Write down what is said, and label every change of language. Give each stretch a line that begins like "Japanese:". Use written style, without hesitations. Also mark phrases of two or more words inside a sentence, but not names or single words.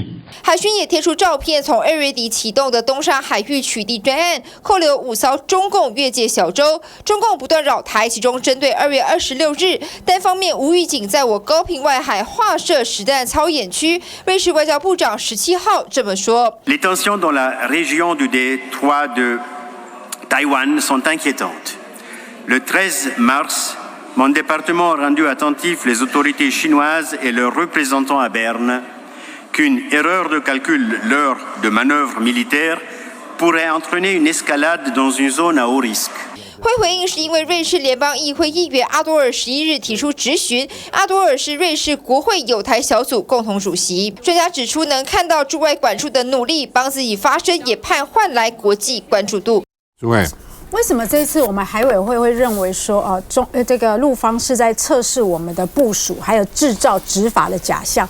Chinese: 海巡也贴出照片，从2月底启动的东沙海域取缔专案，扣留5艘中共越界小舟。中共不断扰台，其中针对2月26日单方面无预警在我高屏外海划设实弹操演区，瑞士外交部长17号这么说。
French: Les tensions dans la région du détroit de Taïwan sont inquiétantes. Le 13 mars, mon département a rendu attentifs les autorités chinoises et leurs représentants à Berne qu'une erreur de calcul lors de manœuvres militaires pourrait entraîner une escalade dans une zone à haut risque.
Chinese: 会回应是因为瑞士联邦议会议员阿多尔11日提出质询，阿多尔是瑞士国会友台小组共同主席。专家指出，能看到驻外管束的努力帮自己发声，也盼换来国际关注度。诸位。为什么这一次我们海委会会认为说，这个陆方是在测试我们的部署，还有制造执法的假象？